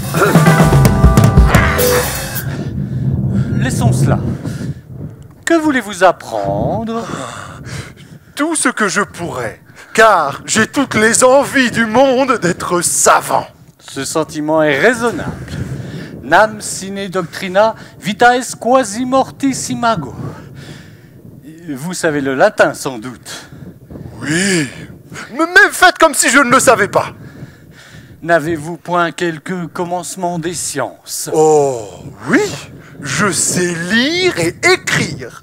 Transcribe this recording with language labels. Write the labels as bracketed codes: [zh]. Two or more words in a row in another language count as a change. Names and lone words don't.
[fr] Laissons cela. Que voulez-vous apprendre? Tout ce que je pourrais, car j'ai toutes les envies du monde d'être savant. Ce sentiment est raisonnable. [la] Nam sine doctrina vitae quasi mortis imago. [fr] Vous savez le latin sans doute. Oui, mais faites comme si je ne le savais pas. N'avez-vous point quelques commencements des sciences? Oh, oui, je sais lire et écrire.